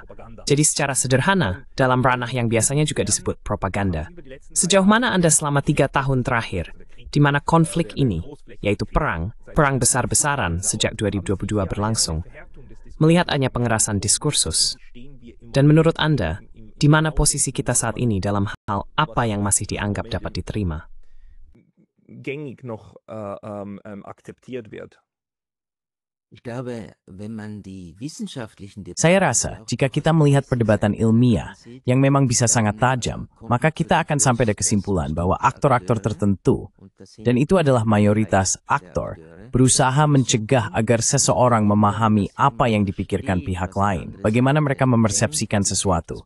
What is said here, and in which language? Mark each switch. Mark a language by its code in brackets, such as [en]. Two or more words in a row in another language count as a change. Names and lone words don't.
[id] Jadi secara sederhana, dalam ranah yang biasanya juga disebut propaganda, sejauh mana Anda selama 3 tahun terakhir, di mana konflik ini, yaitu perang besar-besaran sejak 2022 berlangsung, melihat hanya pengerasan diskursus. Dan menurut Anda, di mana posisi kita saat ini dalam hal apa yang masih dianggap dapat diterima? [de] Gängig noch akzeptiert wird. Ich glaube, wenn man die wissenschaftlichen [id] Saya rasa, jika kita melihat perdebatan ilmiah yang memang bisa sangat tajam, maka kita akan sampai pada kesimpulan bahwa aktor-aktor tertentu, dan itu adalah mayoritas aktor, berusaha mencegah agar seseorang memahami apa yang dipikirkan pihak lain, bagaimana mereka memersepsikan sesuatu.